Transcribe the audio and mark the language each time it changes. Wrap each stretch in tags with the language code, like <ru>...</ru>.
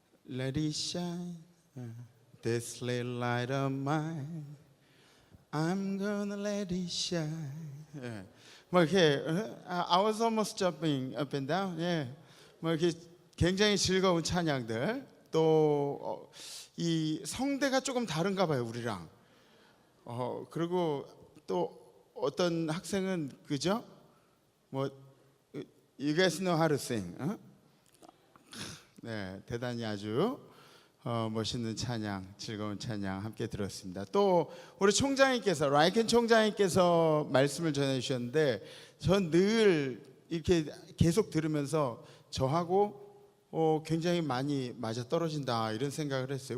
<en>Let it shine, this little light of mine. I'm gonna let it shine. 예.</en> <ko>뭐 이렇게</ko> <en>I was almost jumping up and down.</en> <ko>예. 뭐 이렇게 굉장히 즐거운 찬양들. 또 이 성대가 조금 다른가 봐요, 우리랑. 그리고 또 어떤 학생은 그죠? 뭐</ko> <en>You guys know how to sing.</en> <ko>네, 대단히 아주 멋있는 찬양, 즐거운 찬양 함께 들었습니다. 또 우리 총장님께서, 라이켄 총장님께서 말씀을 전해주셨는데 전 늘 이렇게 계속 들으면서 저하고 굉장히 많이 맞아떨어진다 이런 생각을 했어요.</ko>